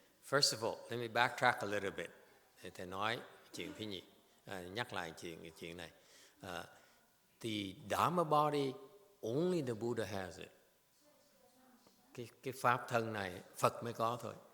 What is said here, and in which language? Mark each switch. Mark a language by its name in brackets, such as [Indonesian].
[English] First of all, let me backtrack a little bit. [Vietnamese] Để thầy nói chuyện thứ nhì, nhắc lại chuyện này. [English] The Dharma body, only the Buddha has it. [Vietnamese] Cái pháp thân này Phật mới có thôi.